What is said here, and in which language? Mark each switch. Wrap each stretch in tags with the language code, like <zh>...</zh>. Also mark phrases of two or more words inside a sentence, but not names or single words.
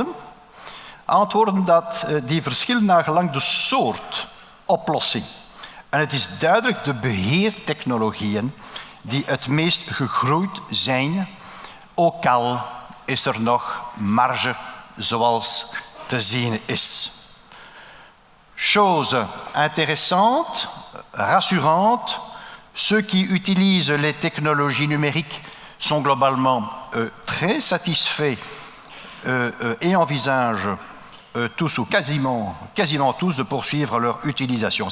<nl>Antwoorden die verschillen naar gelang de soort oplossing. En het is duidelijk de beheertechnologieën die het meest gegroeid zijn, ook al is er nog marge zoals te zien is.</nl> <fr>Chose intéressante, rassurante, ceux qui utilisent les technologies numériques sont globalement très satisfaits et envisagent tous ou quasiment tous de poursuivre leur utilisation.</fr>